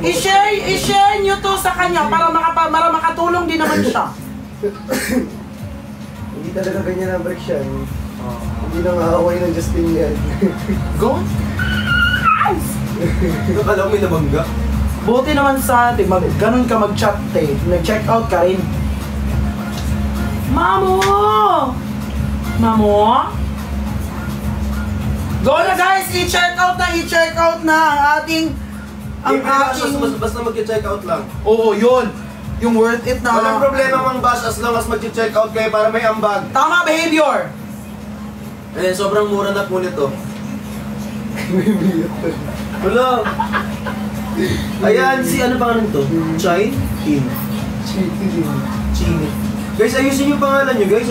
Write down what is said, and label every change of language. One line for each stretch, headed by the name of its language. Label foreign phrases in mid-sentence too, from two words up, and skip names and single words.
Filipino: I-share nyo to sa kanya para makatulong din naman siya. Hindi talaga ganyan ang Friction. Hindi nang aaway ng Justin yan. Go? Akala ko may nabangga. Buti naman sa atin, ganun ka mag-chat nag-
English: check out
Filipino: ka rin. Mamo! Mamo? Go na guys! I-
English: check out
Filipino: na ang ating... Basta mag-
English: check out
Filipino: lang. Oo, yun! Yung worth it na... Walang problema mang bash
English: as long as
Filipino: mag-
English: check out
Filipino: kayo para may ambag. Tama behavior! Eh, sobrang mura na po nito. Wala. Ayan, si ano pangalan to? Chine? Chine. Guys, ayusin yung pangalan nyo, guys.